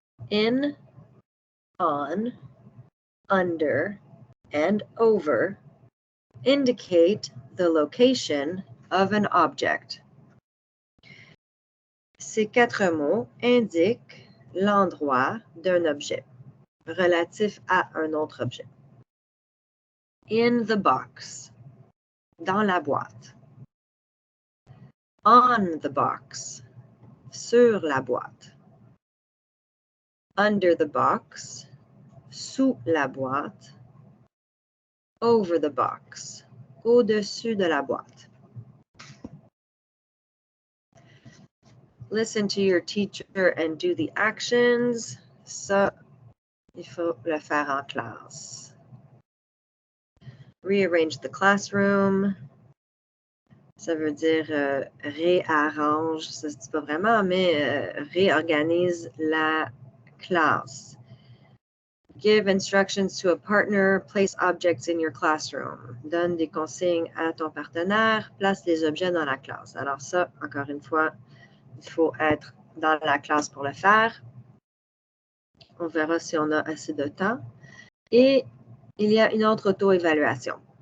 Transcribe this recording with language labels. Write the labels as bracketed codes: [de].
[en] In, on, under, and over indicate the location of an object. [fr] Ces quatre mots indiquent l'endroit d'un objet relatif à un autre objet. [en] In the box, [fr] dans la boîte. [en] On the box, [fr] sur la boîte. [en] Under the box, [fr] sous la boîte. [en] Over the box, [fr] au-dessus de la boîte. [en] Listen to your teacher and do the actions. [fr] Ça, il faut le faire en classe. [en] Rearrange the classroom. [fr] Ça veut dire réarrange, ça se dit pas vraiment, mais réorganise la classe. [en] Give instructions to a partner. Place objects in your classroom. [fr] Donne des consignes à ton partenaire. Place les objets dans la classe. Alors ça, encore une fois, il faut être dans la classe pour le faire. On verra si on a assez de temps. Et il y a une autre auto-évaluation.